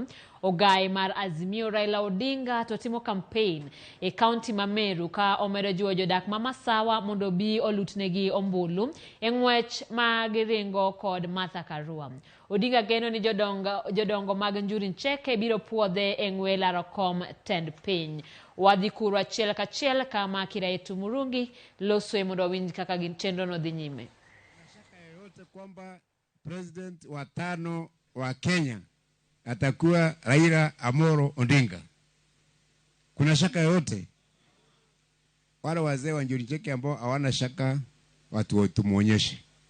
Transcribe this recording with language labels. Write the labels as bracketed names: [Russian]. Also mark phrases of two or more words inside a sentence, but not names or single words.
[Luo (Kenya and Tanzania)] Ogai mar Azimio Raila Odinga to timo campaign e county ma Meru ka omedo jiwo jodak ma Masawa mondo bi olutnegi ombulu e ng'wech ma giringo kod Martha Karua. Odinga geno ni jodongo mag Njuri Ncheke biro puodhe e ng'we laro kom tend piny. Wadhi kuro achiel kachiel kama Kiraitu Murungi loso e mondo winj kaka chenro no dhi nyime. [Swahili] Shaka yoyote kwamba president wa 5 wa Kenya atakuwa Raila Amolo Odinga. Kuna shaka yoyote? Wale wazee wa Njuri Ncheke ambao hawana shaka watu tumuonyeshe.